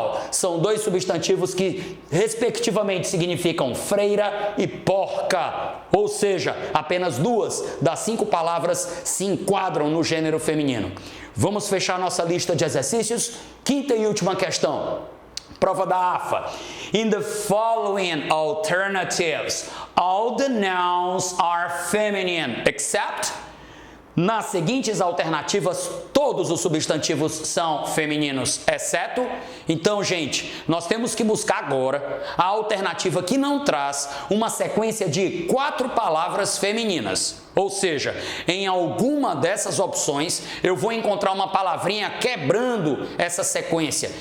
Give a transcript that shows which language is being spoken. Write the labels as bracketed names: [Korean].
[Portuguese] São 2 substantivos que, respectivamente, significam freira e porca. Ou seja, apenas 2 das 5 palavras se enquadram no gênero feminino. Vamos fechar nossa lista de exercícios. Quinta e última questão. Prova da AFA. [English] In the following alternatives, all the nouns are feminine, except... [Portuguese] Nas seguintes alternativas, todos os substantivos são femininos, exceto... Então, gente, nós temos que buscar agora a alternativa que não traz uma sequência de 4 palavras femininas. Ou seja, em alguma dessas opções, eu vou encontrar uma palavrinha quebrando essa sequência.